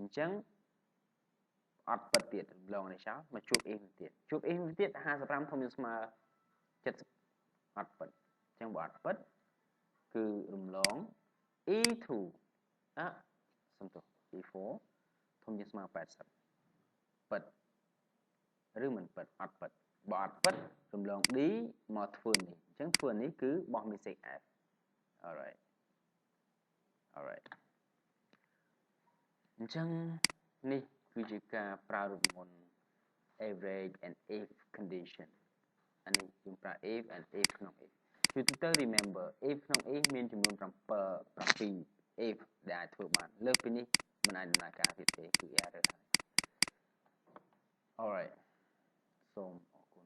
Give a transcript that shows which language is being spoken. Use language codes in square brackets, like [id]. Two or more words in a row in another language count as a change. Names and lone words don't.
[km] ញ្ចឹងអត់ពិតទៀតរំលងនេះចោលមកជួប if ទៀតជួប if ទៀត55ធំជាស្មើ70អត់ពិតអញ្ចឹងបើអត់ពិតគឺរំលង E2 សំទោស E4 ធំជាស្មើ80ពិតឬមិនពិតអត់ពិតបើអត់ពិតរំលង D មកធ្វើនេះអញ្ចឹងធ្វើនេះគឺបោះ [en] mistake F alright [km] អញ្ចឹងនេះគឺជាការប្រើរូបមន្ត [en] average and if condition [km] អានេះយើងប្រើ [en] if and if [km] ក្នុង if ជាទូទៅ [en] remember if [km] ក្នុង if មានចំនួន7 if ដែលអាចធ្វើបានលើសពីនេះមិនអាចដំណើរការទៀតទេគឺ error ហើយ alright សូម